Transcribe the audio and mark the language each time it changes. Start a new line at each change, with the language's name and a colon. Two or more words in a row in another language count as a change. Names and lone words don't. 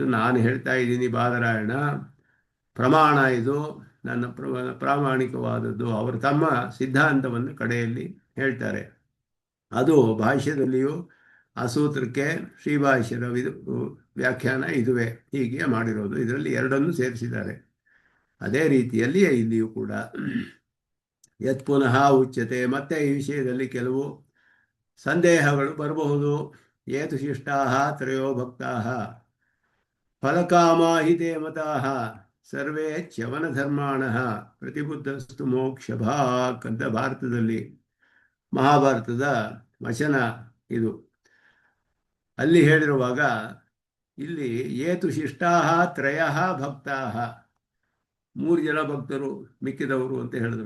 Kannada: ನಾನು ಹೇಳ್ತಾ ಇದ್ದೀನಿ ಬಾದರಾಯಣ, ಪ್ರಮಾಣ ಇದು ನನ್ನ ಪ್ರಾಮಾಣಿಕವಾದದ್ದು. ಅವರು ತಮ್ಮ ಸಿದ್ಧಾಂತವನ್ನು ಕಡೆಯಲ್ಲಿ ಹೇಳ್ತಾರೆ. ಅದು ಭಾಷ್ಯದಲ್ಲಿಯೂ ಆ ಸೂತ್ರಕ್ಕೆ ಶ್ರೀಭಾಷ್ಯದ ವ್ಯಾಖ್ಯಾನ ಇದುವೇ, ಹೀಗೆ ಮಾಡಿರೋದು. ಇದರಲ್ಲಿ ಎರಡನ್ನು ಸೇರಿಸಿದ್ದಾರೆ. ಅದೇ ರೀತಿಯಲ್ಲಿ ಇಲ್ಲಿಯೂ ಕೂಡ
Sanskrit: ಯತ್ ಪುನಃ ಉಚ್ಯತೆ,
Kannada: ಮತ್ತೆ ಈ ವಿಷಯದಲ್ಲಿ ಕೆಲವು ಸಂದೇಹಗಳು ಬರಬಹುದು.
Sanskrit: ಏತು ಶಿಷ್ಟಾಃ ತ್ರಯೋ ಭಕ್ತಾಃ ಫಲಕಾಮಾ ಹಿ ತೇ ಮತಾಃ ಸರ್ವೇ ಚ್ಯವನಧರ್ಮಾಣಃ ಪ್ರತಿಬುದ್ಧಸ್ತು ಮೋಕ್ಷಭಾಕ್
Kannada: ಅಂತ ಭಾರತದಲ್ಲಿ ಮಹಾಭಾರತದ ವಚನ ಇದು. ಅಲ್ಲಿ ಹೇಳಿರುವಾಗ ಇಲ್ಲಿ
Sanskrit: ಏತು ಶಿಷ್ಟಾಃ ತ್ರಯಃ ಭಕ್ತಾಃ,
Kannada: 3 ಜನ ಭಕ್ತರು ಮಿಕ್ಕಿದವರು ಅಂತ ಹೇಳಿದ್ರು.